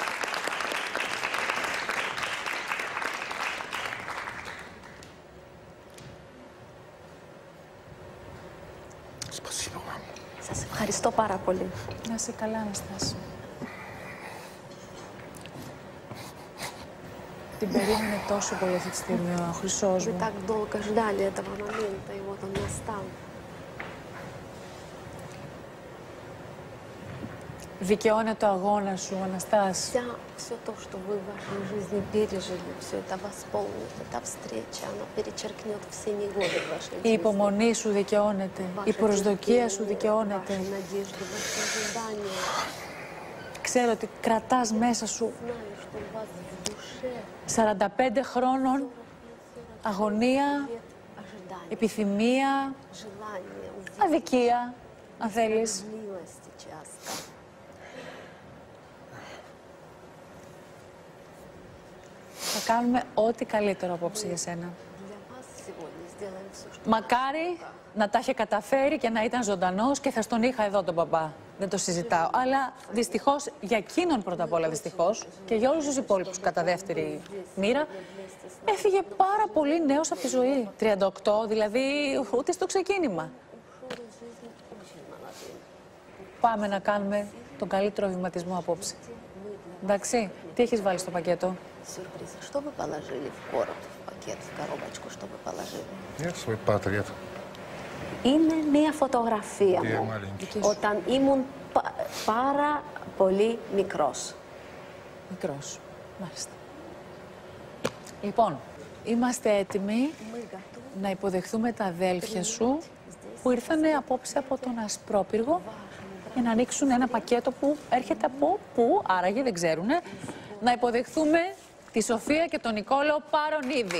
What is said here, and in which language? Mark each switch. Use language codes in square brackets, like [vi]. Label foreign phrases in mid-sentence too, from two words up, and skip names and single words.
[el] Σας ευχαριστώ πάρα πολύ. Να είσαι καλά, Αναστάση. Την περίμενε τόσο πολύ αυτή τη στιγμή ο χρυσός μου. [ru] Мы так долго ждали этого момента, и вот он настал. [el] Δικαιώνεται ο αγώνα σου, Αναστάση. [ru] Все то, что вы в вашей жизни пережили, все это восполнит. Эта встреча, она перечеркнет все негоды в вашей жизни. [el] Η υπομονή σου δικαιώνεται, η προσδοκία σου δικαιώνεται. [ru] Ваши надежды, ваши ожидания. [el] Ξέρω ότι κρατάς μέσα σου [ru] Знаю, что у вас в душе [el] 45 χρόνων αγωνία, [ru] ожидания, [el] επιθυμία, [ru] желание, [el] αδικία, αν θέλεις. [ru] милости часто. [el] Θα κάνουμε ό,τι καλύτερο απόψε για σένα. [ru] Для вас сегодня сделаем все, что [el] Μακάρι να τα είχε καταφέρει και να ήταν ζωντανός και θα στον είχα εδώ τον παπά. Δεν το συζητάω. Αλλά δυστυχώς, για εκείνον πρώτα απ' όλα δυστυχώς, και για όλους τους υπόλοιπους κατά δεύτερη μοίρα, έφυγε πάρα πολύ νέος από τη ζωή. 38, δηλαδή ούτε στο ξεκίνημα. Πάμε να κάνουμε τον καλύτερο βηματισμό απόψε. Εντάξει, τι έχεις βάλει στο πακέτο? [ru] сюрпризы. Что вы положили в короб, в пакет, в коробочку, что вы положили? Нет, свой портрет. [el] Είναι μία φωτογραφία [ru] Я [el] μου [ru] маленький. [el] όταν ήμουν πάρα πολύ μικρός. Μικρός. Μάλιστα. Λοιπόν, είμαστε έτοιμοι να υποδεχθούμε τα αδέλφια σου που ήρθανε απόψε από τον Ασπρόπυργο για να ανοίξουν ένα πακέτο που έρχεται από πού, άραγε δεν ξέρουνε, να υποδεχθούμε τη Σοφία και τον Νικόλο Παρονίδη.